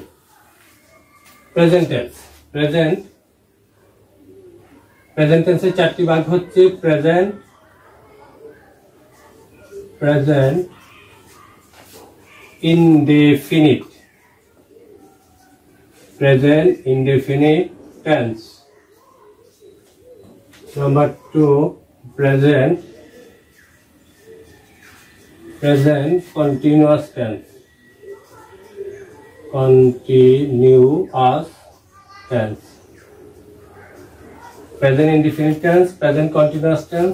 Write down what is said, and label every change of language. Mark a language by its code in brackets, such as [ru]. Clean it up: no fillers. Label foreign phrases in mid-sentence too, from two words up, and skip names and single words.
[en] present tense, present tense [bn] 4টি ভাগ হচ্ছে [en] present indefinite, tense. Number 2, present continuous tense, present indefinite tense, present continuous tense.